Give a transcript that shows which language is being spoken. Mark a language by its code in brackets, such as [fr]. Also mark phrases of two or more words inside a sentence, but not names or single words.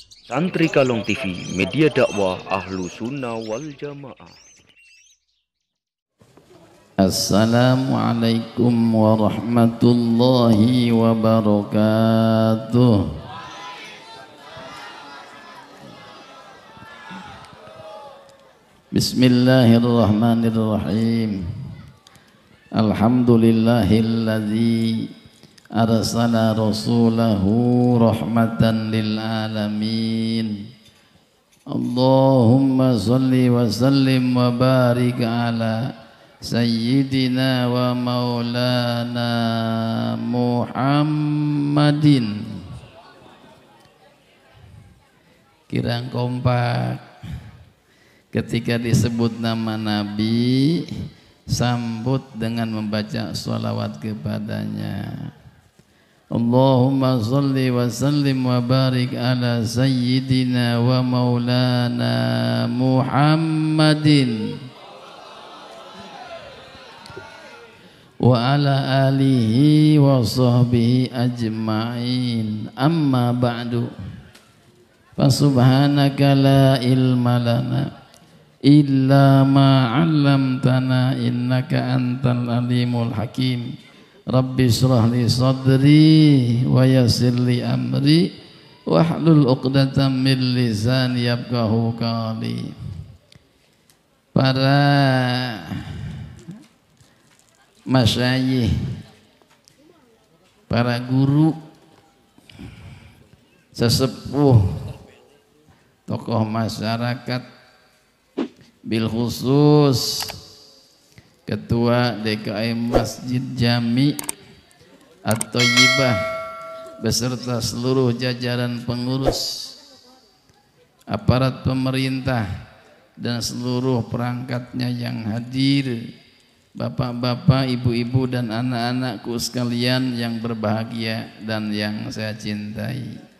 [id] Santri Kalong TV, media dakwah [ar] أهل السنة والجماعة. السلام عليكم ورحمة الله وبركاته. Bismillahirrahmanirrahim. الحمد لله الذي أرسل رسوله رحمة للعالمين. اللهم صل وسلم وبارك على سيدنا ومولانا محمد. [id] Kirang kompak ketika disebut nama Nabi, sambut dengan membaca sholawat kepadanya. [ar] اللهم صل وسلم وبارك على سيدنا ومولانا محمد وعلى آله وصحبه أجمعين. أما بعد فسبحانك لا علم لنا إلا ما علمتنا إنك أنت العليم الحكيم. رب اشرح لي صدري ويسر لي أمري واحلل عقدة من لساني يفقهوا قولي. [id] Para masyayikh, para guru, sesepuh, tokoh masyarakat, [ar] بالخصوص [id] Ketua DKM Masjid Jami At-Thayyibah beserta seluruh jajaran pengurus, aparat pemerintah dan seluruh perangkatnya yang hadir, bapak-bapak, ibu-ibu dan anak-anakku sekalian yang berbahagia dan yang saya cintai.